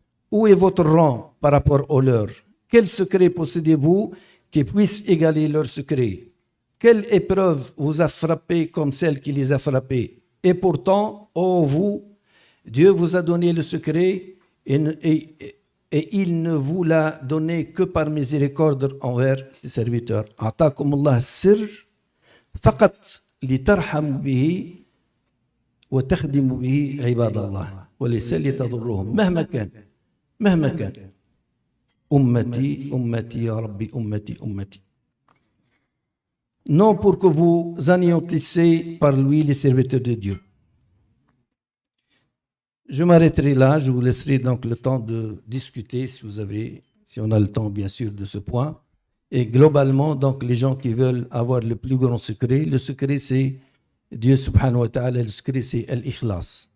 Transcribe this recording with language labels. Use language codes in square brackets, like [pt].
[fr] Où est votre rang par rapport au leur? Quel secret possédez-vous qui puisse égaler leur secret? Quelle épreuve vous a frappé comme celle qui les a frappés? Et pourtant, ô vous, Dieu vous a donné le secret et il ne vous l'a donné que par miséricorde envers ses serviteurs. [ar] أعطاكم الله السر فقط لترحموا به وتخدموا به عباد الله وليس لتضرهم مهما كان أمتي أمتي يا ربي أمتي أمتي. [fr] Non pour que vous anéantissez par lui les serviteurs de Dieu. Je m'arrêterai là, je vous laisserai donc le temps de discuter si on a le temps bien sûr de ce point. Et globalement, donc les gens qui veulent avoir le plus grand secret, le secret c'est Dieu subhanahu wa ta'ala, le secret c'est al-ikhlas.